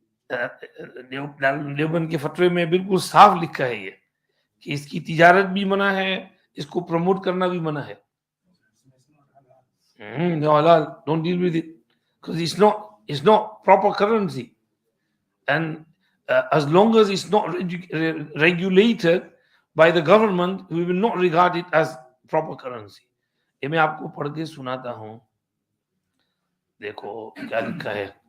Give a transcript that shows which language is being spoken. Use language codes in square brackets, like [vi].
[hi] देवबंद के फतवे में बिल्कुल साफ लिखा है ये कि इसकी तिजारत भी मना है, इसको प्रमोट करना भी मना है. [en] No halal, don't deal with it, because it's not proper currency, and as long as it's not regulated by the government, we will not regard it as proper currency. [hi] ये मैं आपको पढ़ के सुनाता हूँ. देखो क्या लिखा है.